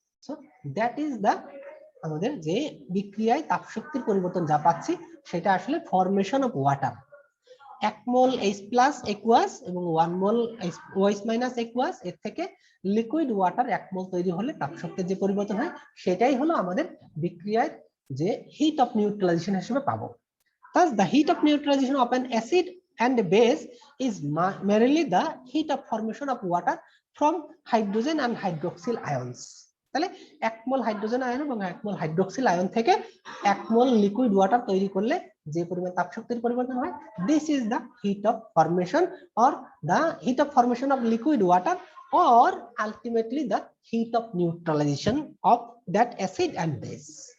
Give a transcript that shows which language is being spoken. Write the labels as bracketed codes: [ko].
[bn] So that is the আমাদের যে বিক্রিয়ায় তাপ শক্তির পরিবর্তন যা পাচ্ছি সেটা আসলে formation of water. 1 mole H plus aqueous এবং 1 মোল OH মাইনাস একুয়াস, এর থেকে লিকুইড ওয়াটার 1 মোল তৈরি হলে তাপ শক্তির যে পরিবর্তন হয় সেটাই হলো আমাদের বিক্রিয়ার যে হিট অফ নিউট্রালাইজেশন হিসেবে পাবো। [en] Thus the heat of neutralization of an acid and a base is merely the heat of formation of water from hydrogen and hydroxyl ions. [bn] তাহলে 1 মোল হাইড্রোজেন আয়ন এবং 1 মোল হাইড্রোক্সিল আয়ন থেকে 1 মোল liquid water তৈরি করলে যে পরিমাণ তাপ শক্তির পরিবর্তন হয়, [en] This is the heat of formation or the heat of formation of liquid water or ultimately the heat of neutralization of that acid and base.